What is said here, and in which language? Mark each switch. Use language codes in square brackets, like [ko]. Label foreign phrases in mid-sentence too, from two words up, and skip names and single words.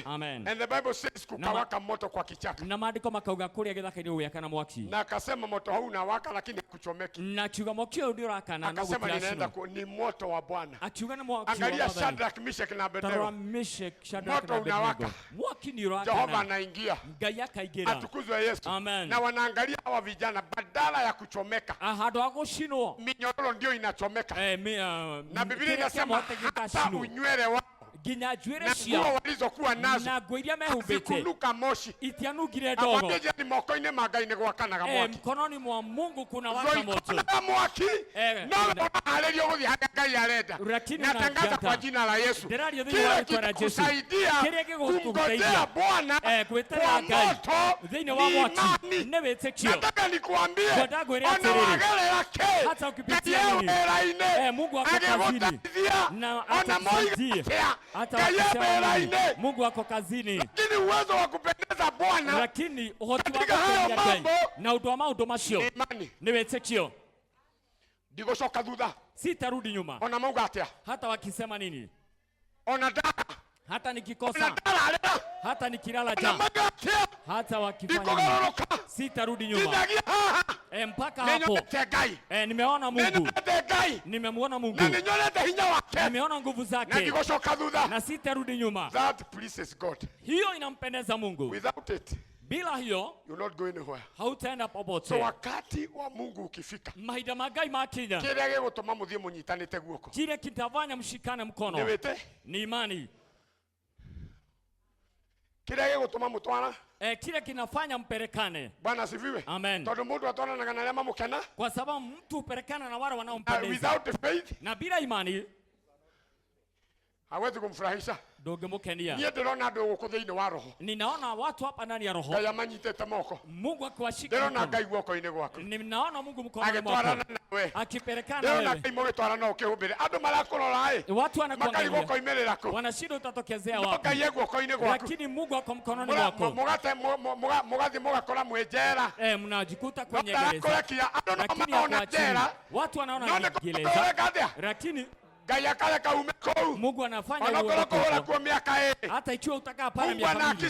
[en] Amen. And the Bible says [sw] kukawaka moto kwa kichaka. [ki] Na maandiko makauga kuria githaka-ini guyakana mwaki. [sw] Na akasema moto huu unawaka lakini hakuchomeki. [ki] Na kiuga mwaki uyu ndiurakana no [sw] akasema ninaenda ni moto wa Bwana. [ki] Akiuga ni mwaki. [sw] Angalia Shadrach, Meshach na Abednego. Moto unawaka. [ki] Mwaki ni urakana. [sw] Jehova anaingia. [ki] Ngai akaingira. [sw] Atukuzwe Yesu. Amen. Na wanaangalia hawa vijana badala ya kuchomeka. [ki] Hado agushinwo. [sw] Minyororo ndio inachomeka. Na Biblia inasema hata unywele wao [ki] ginya njuĩrĩ ciao [sw] na nguo walizokuwa nazo [ki] na nguo iria mehumbĩte [sw] zikunuka moshi [ki] itianungire ndogo. Ni moko-ini ma Ngai nĩ gwakanaga mwaki. [sw] Mkononi mwa Mungu kuna waka moto. [ki] Mwaki no harĩrio gũthiĩ harĩa Ngai arenda. [sw] Natangaza kwa jina la Yesu. Kile kikusaidia kumngojea Bwana kwa moto [ki] thĩinĩ wa mwaki nĩ wĩtĩkio. [sw] Nataka nikuambie [ki] ona wagerera kĩ [sw] hata ukipitia nini Mungu ako kazini na atakusaidia. Hata Mungu ako kazini. Lakini uwezo wa kupendeza Bwana, [ki] lakini uhoti wako na ũndũ wa maũndũ macio nĩ wĩtĩkio. Ndigocoka thutha. [sw] Sitarudi nyuma. [ki] Ona mauga atĩa? [sw] Hata wakisema nini? [ki] Ona dada. [sw] Hata nikikosa. Hata nikilala jana. Hata wakifanya nini? Sitarudi nyuma. Mpaka hapo. Nimeona Mungu. Nimemuona Mungu. Nimeona nguvu zake. Na sitarudi nyuma. [en] That pleases God. [sw] Hiyo inampendeza Mungu. [en] Without it, [sw] bila hiyo [en] you not go anywhere. [sw] Hautaenda popote. So wakati wa Mungu ukifika, [ki] mahinda ma Ngai makinya, kile gĩgũtũma mũthiĩ mũnyitanĩte guoko, [sw] kile kitafanya mshikane mkono ni imani. [ki] Kile gĩgũtũma mũtwana, [sw] kile kinafanya mpelekane. Bwana asifiwe. Amen. [ki] Tondũ mũndũ atwaranaga na arĩa mamũkena, [sw] kwa sababu mtu upelekana na wale wanaompendeza. [en] Without faith, [sw] na bila imani hawezi kumfurahisha. [ki] Ndũngĩmũkenia. Niĩ ndĩrona andũ gũkũ thĩinĩ wa roho. [sw] Ninaona watu hapa ndani ya roho. [ki] Ngai amanyitĩte moko. [sw] Mungu akiwashika. [ki] Ndĩrona Ngai guoko-inĩ gwaku. [sw] Ninaona Mungu mkononi mwako. [ki] Agĩtwarana nawe. [sw] Akipelekana wewe. [ki] Ndĩrona Ngai mũgĩtwarana ũkĩhumbĩre. Andũ marakũrora [sw] watu wanakuangalia. [ki] Makari guoko-inĩ rĩaku. [sw] Wanashindwa utatokezea wapi. [ki] Ngai guoko-inĩ gwaku. [sw] Lakini Mungu ako mkononi mwako. [ki] Mũgathiĩ mũgakora mwĩnjera. [sw] Mnajikuta kwenye gereza. Lakini watu wanaona gereza. Lakini Mungu anafanya hata ikiwa utakaa pale miaka mingi.